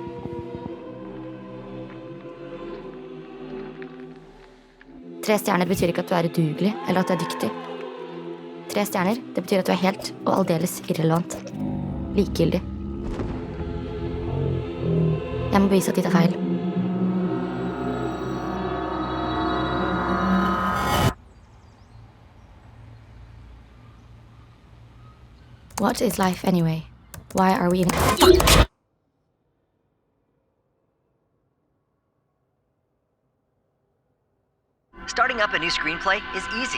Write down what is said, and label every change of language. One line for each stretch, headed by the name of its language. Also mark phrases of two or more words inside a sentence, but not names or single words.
Norwegian: Tre stjerner betyr ikke at du er udugelig, eller at du er dyktig. 3 stjerner, det betyr at du er helt og aldeles irrelevant. Likegyldig. Jeg må bevise at de tar feil.
English: What is life anyway? Why are we in it? Fuck! Starting up a new screenplay is easy.